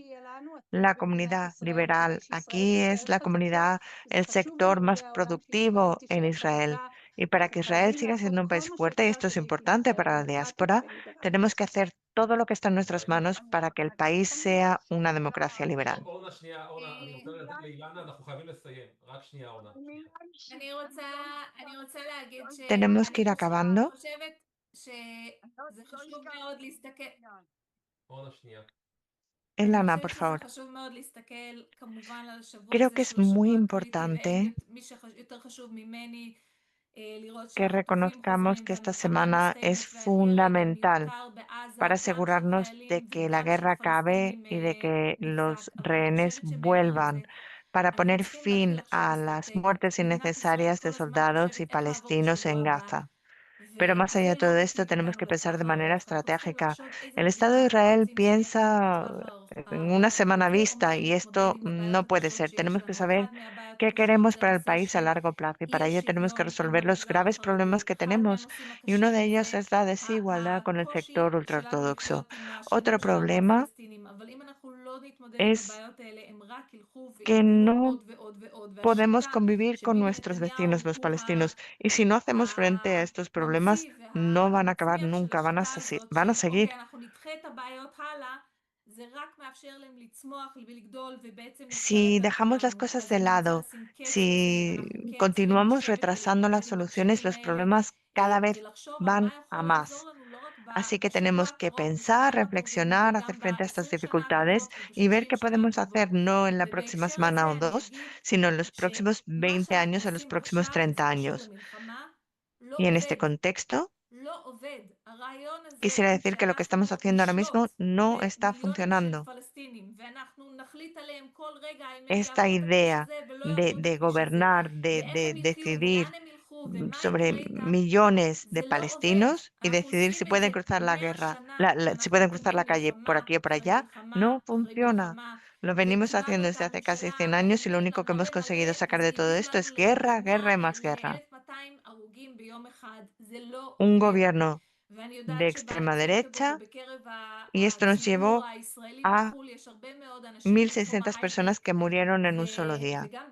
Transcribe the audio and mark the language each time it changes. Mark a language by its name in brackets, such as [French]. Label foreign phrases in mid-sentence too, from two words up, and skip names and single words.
[Spanish] La comunidad liberal aquí es la comunidad, el sector más productivo en Israel. Y para que Israel siga siendo un país fuerte, y esto es importante para la diáspora, tenemos que hacer todo lo que está en nuestras manos para que el país sea una democracia liberal. [Hebrew] אורנה, שנייה, אורנה, אני רוצה לתת לאילנה, אנחנו חייבים לסיים. רק שנייה, אורנה. אני רוצה להגיד [Spanish] Tenemos que [Hebrew] שאני [Spanish] ir acabando. [Hebrew] חושבת שזה חשוב מאוד להסתכל. אורנה, שנייה. אני [Spanish] Elana, [Hebrew] חושבת [Spanish] por [Hebrew] שזה [Spanish] favor. [Hebrew] חשוב מאוד להסתכל כמובן על השבוע [Spanish] Creo [Hebrew] הזה [Spanish] que es [Hebrew] שהוא [Spanish] muy [Hebrew] שבוע קריטי ואין [Spanish] importante [Hebrew] מי שיותר חשוב ממני לראות [Spanish] que [Hebrew] שהחטופים [Spanish] reconozcamos [Hebrew] חוזרים [Spanish] que esta [Hebrew] והמלחמה [Spanish] semana es [Hebrew] מסתיימת וההרג [Spanish] fundamental [Hebrew] המיותר בעזה [Spanish] para [Hebrew] גם של [Spanish] asegurarnos de [Hebrew] חיילים [Spanish] que la [Hebrew] וגם של [Spanish] guerra acabe [Hebrew] פלסטינים [Spanish] y de que [Hebrew] נפסק. [Spanish] los [Hebrew] אבל אני [Spanish] rehenes [Hebrew] חושבת שמעבר [Spanish] vuelvan, [Hebrew] לזה [Spanish] para [Hebrew] אנחנו [Spanish] poner [Hebrew] צריכים להתחיל [Spanish] fin [Hebrew] עכשיו [Spanish] a las [Hebrew] אסטרטגיה. [Spanish] muertes [Hebrew] מדינת ישראל [Spanish] innecesarias [Hebrew] כל [Spanish] de [Hebrew] הזמן [Spanish] soldados y [Hebrew] חושבת איך לעבור את [Spanish] palestinos [Hebrew] השבוע [Spanish] en [Hebrew] הבא. [Spanish] Gaza. Pero más allá de [Hebrew] וזה לא [Spanish] todo esto, [Hebrew] מתאים [Spanish] tenemos [Hebrew] גם [Spanish] que pensar de [Hebrew] לטווח [Spanish] manera [Hebrew] הארוך. אנחנו צריכים [Spanish] estratégica. [Hebrew] לחשוב איזה [Spanish] El Estado de [Hebrew] מדינה אנחנו [Spanish] Israel [Hebrew] רוצים שיהיה [Spanish] piensa [Hebrew] בטווח [Spanish] en una semana [Hebrew] וזה [Spanish] vista [Hebrew] אומר [Spanish] y [Hebrew] להתמודד [Spanish] esto [Hebrew] עם [Spanish] no [Hebrew] הבעיות [Spanish] puede [Hebrew] הקשות [Spanish] ser. Tenemos [Hebrew] שיש [Spanish] que [Hebrew] לנו. [Spanish] saber [Hebrew] אחת מהבעיות [Spanish] qué [Hebrew] הקשות [Spanish] queremos [Hebrew] זה [Spanish] para el [Hebrew] הנושא [Spanish] país a [Hebrew] של [Spanish] largo plazo y [Hebrew] אי [Spanish] para ello tenemos que [Hebrew] השוויון עם [Spanish] resolver los [Hebrew] המגזר [Spanish] graves [Hebrew] החרדי. [Spanish] problemas que [Hebrew] אחד [Spanish] tenemos [Hebrew] מהנושאים [Spanish] y uno [Hebrew] הקשים [Spanish] de [Hebrew] זה [Spanish] ellos es la desigualdad con el sector [Hebrew] הקושי שלנו [Spanish] ultraortodoxo. [Hebrew] לחיות עם [Spanish] Otro [Hebrew] השכנים שלנו [Spanish] problema [Hebrew] הפלסטינים. אבל אם אנחנו לא נתמודד עם [Spanish] es [Hebrew] הבעיות האלה, הם רק ילכו [Spanish] que [Hebrew] ויגברו [Spanish] no [Hebrew] עוד ועוד ועוד. [Spanish] podemos [Hebrew] והשיטה [Spanish] convivir con [Hebrew] שביבי [Spanish] nuestros vecinos, [Hebrew] נתניהו [Spanish] los [Hebrew] הוא [Spanish] palestinos. Y si no hacemos frente a estos problemas, [Hebrew] הממציא [Spanish] no van a acabar [Hebrew] והמצמיח של [Spanish] nunca, van a, [Hebrew] השיטה הזאת, [Spanish] van a [Hebrew] של אוקיי, [Spanish] seguir. [Hebrew] אנחנו נדחה את הבעיות הלאה, זה רק מאפשר להם לצמוח ולגדול ובעצם [Spanish] Si [Hebrew] להשתלט על [Spanish] dejamos las [Hebrew] כולנו. [Spanish] cosas [Hebrew] אז [Spanish] de [Hebrew] אני רוצה [Spanish] lado, [Hebrew] לשים קץ לזה, [Spanish] si [Hebrew] ואנחנו כן צריכים [Spanish] continuamos [Hebrew] לשבת [Spanish] retrasando las [Hebrew] ולהתמודד עם [Spanish] soluciones, [Hebrew] הקשיים [Spanish] los [Hebrew] האלה, [Spanish] problemas cada vez [Hebrew] ולחשוב על [Spanish] van [Hebrew] מה [Spanish] a [Hebrew] יכול [Spanish] más. [Hebrew] לעזור לנו לא רק [Spanish] Así que [Hebrew] בשבוע [Spanish] tenemos que [Hebrew] הקרוב, [Spanish] pensar, [Hebrew] בשבועיים הקרובים, [Spanish] reflexionar, hacer [Hebrew] וגם [Spanish] frente a estas [Hebrew] ב20 שנה [Spanish] dificultades [Hebrew] הקרובות [Spanish] y ver [Hebrew] וב30 [Spanish] qué [Hebrew] שנה [Spanish] podemos hacer [Hebrew] הקרובות. [Spanish] no en la próxima [Hebrew] ובהקשר [Spanish] semana [Hebrew] הזה [Spanish] o [Hebrew] אני [Spanish] dos, [Hebrew] אגיד [Spanish] sino en los próximos [Hebrew] שמה [Spanish] 20 [Hebrew] שאנחנו [Spanish] años o los [Hebrew] עושים [Spanish] próximos [Hebrew] עכשיו [Spanish] 30 [Hebrew] זה קשור [Spanish] años. [Hebrew] למלחמה, לא [Spanish] Y en este [Hebrew] עובד. [Spanish] contexto, [Hebrew] לא עובד. הרעיון הזה [Spanish] quisiera decir que lo que estamos [Hebrew] שאנחנו [Spanish] haciendo ahora [Hebrew] נשלוט [Spanish] mismo no está [Hebrew] במיליונים של [Spanish] funcionando. [Hebrew] פלסטינים ואנחנו נחליט עליהם כל רגע אם הם [Spanish] Esta [Hebrew] יעברו את הכביש [Spanish] idea [Hebrew] הזה ולא יעברו את [Spanish] de [Hebrew] הכביש הזה [Spanish] gobernar, [Hebrew] ואיפה [Spanish] de [Hebrew] הם יחיו ולאן [Spanish] decidir [Hebrew] הם ילכו ומה [Spanish] sobre [Hebrew] יקרה איתם, [Spanish] millones de [Hebrew] זה לא עובד. [Spanish] palestinos y [Hebrew] אנחנו [Spanish] decidir si [Hebrew] עושים את [Spanish] pueden [Hebrew] זה [Spanish] cruzar la [Hebrew] 100 [Spanish] guerra, [Hebrew] שנה [Spanish] si [Hebrew] ואנחנו [Spanish] pueden cruzar [Hebrew] מקבלים [Spanish] la calle por [Hebrew] מלחמה [Spanish] aquí o por [Hebrew] אחרי [Spanish] allá, [Hebrew] מלחמה [Spanish] no [Hebrew] אחרי [Spanish] funciona. [Hebrew] מלחמה [Spanish] Lo venimos haciendo desde hace casi 100 años y lo único que hemos conseguido sacar de todo esto es guerra, guerra y más guerra. Un gobierno de extrema derecha y esto nos llevó a 1.600 personas que murieron en un solo día.